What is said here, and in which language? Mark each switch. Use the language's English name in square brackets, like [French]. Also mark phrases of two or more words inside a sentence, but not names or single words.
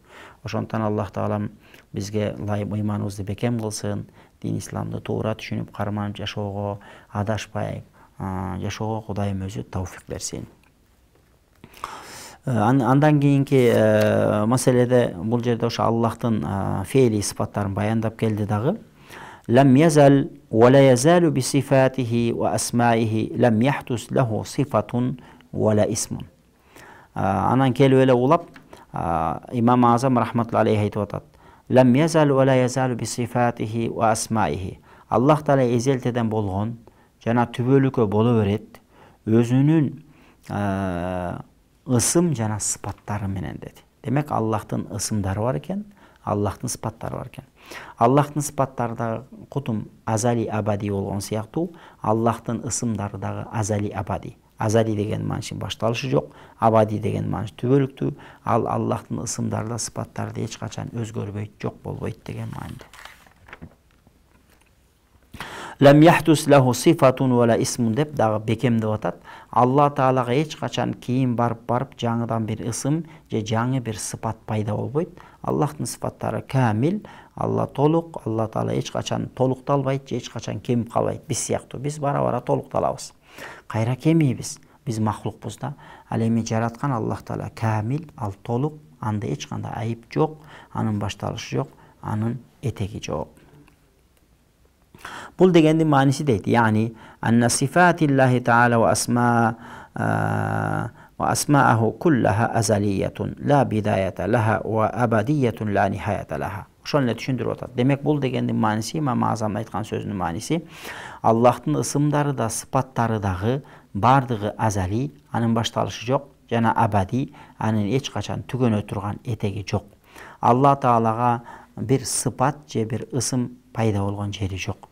[Kyrgyz] Ошондуктан Аллах Таалам бизге ыйманыбызды бекем кылсын, дин исламды туура түшүнүп, карманып жашоого, адашпай жашоого Кудайым өзү тауфик берсин. Андан кийинки маселеде бул жерде ошо Аллахтын фейли сыпаттарын баяндап келди дагы. [Arabic] لم يزل ولا يزال بصفاته وأسمائه لم يحدث له صفة ولا اسم. [Kyrgyz] Анан келип эле улап имам Азам [Arabic] رحمة الله عليه [Kyrgyz] айтып атат. [Arabic] لم يزل ولا يزال بصفاته وأسمائه. [Kyrgyz] Аллах Таала эзелтеден болгон жана түбөлүккө боло берет өзүнүн ысым жана сыпаттары менен деди. Демек Аллахтын ысымдары бар экен, Аллахтын сыпаттары бар экен. Аллахтын сыпаттары дагы кутум азали абади болгон сыяктуу, Аллахтын ысымдары дагы азали абади. Азали деген мааниси башталышы жок, абади деген мааниси түбөлүктүү. Ал Аллахтын ысымдары да сыпаттары да эч качан өзгөрбөйт, жок болбойт деген мааниде. [Arabic] لم يحدث له صفة ولا اسم [Kyrgyz] деп дагы бекемдеп атат. Алла Таалага эч качан кийин барып жаңыдан бир ысым же жаңы бир сыпат пайда болбойт. Аллахтын сыпаттары камил, Алла толук, Алла Таала эч качан толукталбайт же эч качан кемип калбайт. Биз сыяктуу биз бара-бара толукталабыз. Кайра кемийбиз. Биз махлукпуз да. Ал эми жараткан Аллах Таала камил, ал толук, анда эч кандай айып жок, анын башталышы жок, анын этеги жок. Бул дегендин мааниси дейт. [Arabic] يعني أن صفات الله تعالى وأسماءه كلها أزلية لا بداية لها وأبدية لا نهاية لها. [Kyrgyz] Ошону эле түшүндүрүп атат. Демек бул дегендин мааниси, Имам Азам айткан сөзүнүн мааниси, Аллахтын ысымдары да, сыпаттары дагы бардыгы азали, анын башталышы жок, жана абади, анын эч качан түгөнө турган этеги жок. Алла Таалага бир сыпат же бир ысым пайда болгон жери жок.